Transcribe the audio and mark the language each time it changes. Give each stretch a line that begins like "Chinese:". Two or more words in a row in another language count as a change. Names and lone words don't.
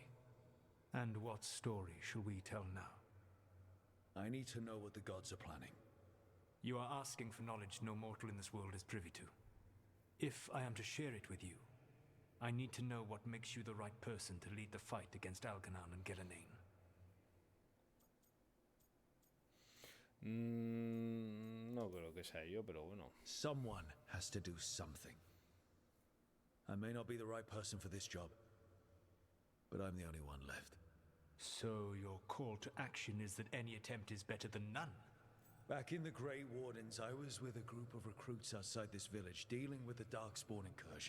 English: And what story shall we tell now? I need to know what the gods are planning. You are asking for knowledge no mortal in this world is privy to. If I am to share it with you, I need to know what makes you the right person to lead the fight against Algernon and Gillenane.
Spanish: No creo que sea yo, pero bueno.
English: Someone has to do something. I may not be the right person for this job, but I'm the only one left. So your call to action is that any attempt is better than none? Back in the Grey Wardens, I was with a group of recruits outside this village, dealing with the Darkspawn incursion.